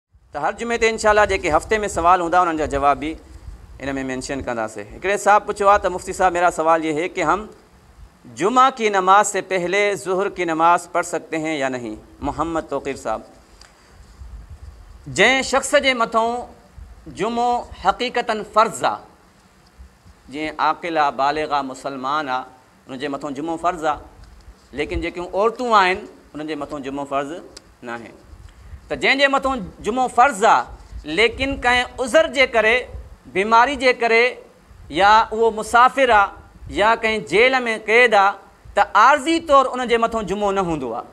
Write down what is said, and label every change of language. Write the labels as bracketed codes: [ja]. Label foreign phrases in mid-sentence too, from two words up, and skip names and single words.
[sd] तो हर जुमे ते इंशाल्लाह जेके हफ़्ते में सवाल हूंदा उन्हनि जा जवाब भी इन में मेंशन कंदासीं। हिकिड़े साहब पूछो आहे त [ur] مفتی صاحب میرا سوال یہ ہے کہ ہم جمعہ کی نماز سے پہلے ظہر کی نماز پڑھ سکتے ہیں یا نہیں. [sd] मोहम्मद तौक़ीर साहब, जंहिं शख़्स जे मथां जुमो हक़ीक़तन फ़र्ज़ आहे, जीअं आक़िल आहे, बालिग़ आहे, मुसलमान आहे, उन जे मथां जुमो फ़र्ज़ आहे, लेकिन जेकियूं औरतूं आहिनि उन्हनि जे मथां जुमो फ़र्ज़ न आहे। त जंहिंजे मथां जुमो फ़र्ज़ आहे लेकिन कंहिं उज़र जे करे, बीमारी जे करे, या उहो मुसाफ़िर आहे या कंहिं जेल में क़ैद आहे, त आर्ज़ी तौरु उन जे मथां जुमो न हूंदो आहे।